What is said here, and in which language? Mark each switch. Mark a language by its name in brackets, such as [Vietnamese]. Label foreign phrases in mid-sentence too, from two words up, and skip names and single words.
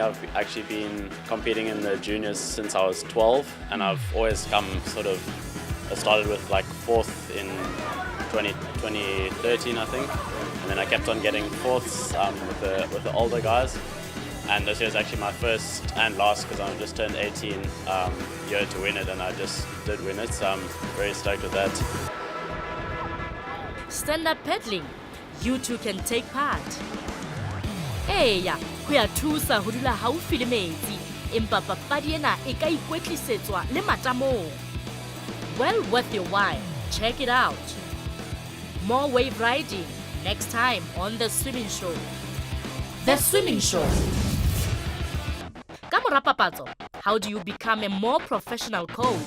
[English] I've actually been competing in the juniors since I was 12, and I've always come I started with like 4th in 2013, I think, and then I kept on getting 4ths with the older guys. And this year is actually my first and last, because I've just turned 18 year to win it, and I just did win it, so I'm very stoked with that. Stand-up paddling. You too can take part. [Southern Sotho] Eya, ho ya thusa ho dula haufi le metsi, empa papadi ena e ka ikwetlisetswa le matamong. [English] Well worth your while. Check it out. More wave riding next time on The Swimming Show. The Swimming Show. [Southern Sotho] Ka mora papatso, [English] how do you become a more professional coach?